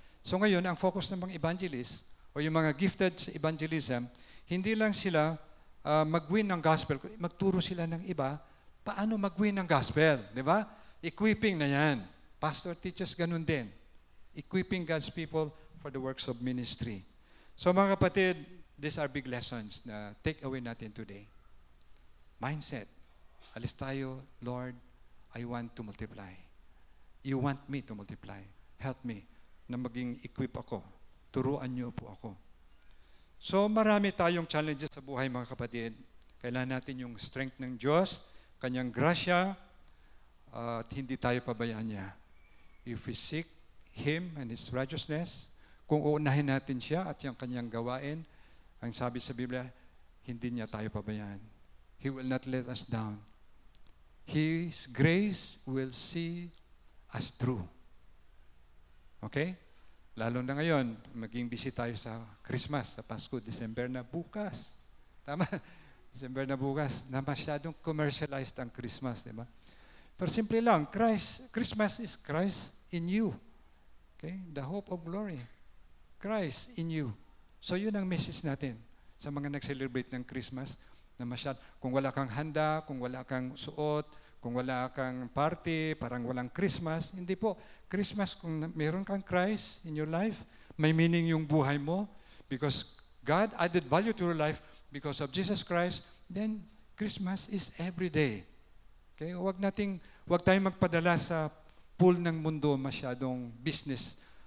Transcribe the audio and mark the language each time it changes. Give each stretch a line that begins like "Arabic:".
Filipino: So ngayon, ang focus ng mga evangelists, o yung mga gifted sa evangelism, hindi lang sila mag-win ng gospel, magturo sila ng iba, paano mag-win ng gospel. Di ba? Equipping na yan. Pastor teaches ganun din.
English: Equipping God's people for the works of ministry.
Filipino: So mga kapatid,
English: these are big lessons na take away natin today. Mindset.
Filipino: Alis tayo,
English: Lord, I want to multiply. You want me to multiply. Help me
Filipino: na maging equip ako. Turuan niyo po ako. So marami tayong challenges sa buhay mga kapatid. Kailangan natin yung strength ng Diyos, Kanyang grasya, at hindi tayo pabayaan niya.
English: If we seek Him and His righteousness,
Filipino: kung uunahin natin siya at yung kanyang gawain, ang sabi sa Biblia, hindi niya tayo pabayaan.
English: He will not let us down. His grace will see us through. Okay?
Filipino: Lalo na ngayon, maging busy tayo sa Christmas, sa Pasko, December na bukas. Tama? December na bukas, na masyadong commercialized ang Christmas, di ba? Pero simple lang,
English: Christmas is Christ in you. Okay? The hope of glory. Christ in you.
Filipino: So yun ang message natin sa mga nag-celebrate ng Christmas na kung wala kang handa, kung wala kang suot, kung wala kang party, parang walang Christmas. Hindi po.
English: Christmas, kung meron kang Christ in your life, may meaning yung buhay mo because God added value to your life because of Jesus Christ, then Christmas is every day. Okay?
Filipino: Huwag tayong magpadala sa pool ng mundo masyadong business.